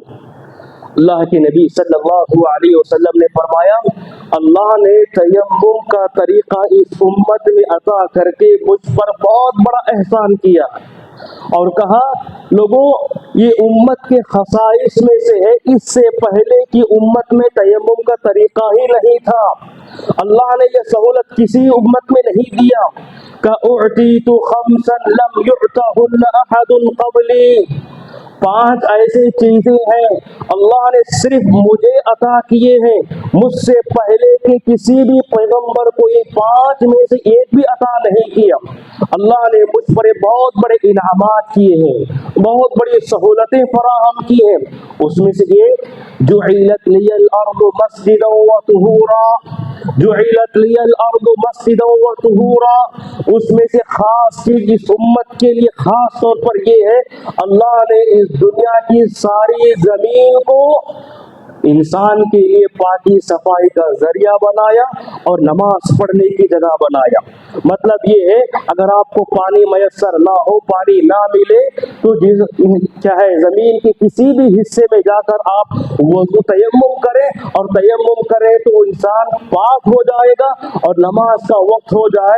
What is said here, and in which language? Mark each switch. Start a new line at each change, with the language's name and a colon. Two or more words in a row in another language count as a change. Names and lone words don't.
Hindi: अल्लाह के नबी
Arabic: صلى الله عليه وسلم
Hindi: ने फरमाया, अल्लाह ने तयम्मुम का तरीका इस उम्मत में अता करके मुझ पर बहुत बड़ा एहसान किया और कहा, लोगों ये उम्मत के खसाइस में से है, इससे पहले की उम्मत में तयम्मुम का तरीका ही नहीं था। अल्लाह ने यह सहूलत किसी उम्मत में नहीं दिया। का
Arabic: أعطيت خمسا لم يعطهن أحد قبلي,
Hindi: 5 ऐसी चीजें हैं अल्लाह ने सिर्फ मुझे अता किए हैं, मुझसे पहले के किसी भी पैगंबर को ये 5 में से एक भी अता नहीं किया। अल्लाह ने मुझ पर बहुत बड़े इनामात किए हैं, बहुत बड़ी सहूलतें फराहम की हैं। उसमें से एक
Arabic: جعلت لي الأرض مسجدا وطهورا, جعلت لي الأرض مسجدا وطهورا,
Hindi: उसमें से खास चीज इस उम्मत के लिए खास तौर पर ये है, अल्लाह ने इस दुनिया की सारी जमीन को इंसान के लिए पाकी सफाई का जरिया बनाया और नमाज पढ़ने की जगह बनाया। मतलब ये है, अगर आपको पानी मयसर ना हो, पानी ना मिले, तो चाहे जमीन के किसी भी हिस्से में जाकर आप वज़ू तयम्मुम करें, और तयम्मुम करें तो इंसान पाक हो जाएगा और नमाज का वक्त हो जाए।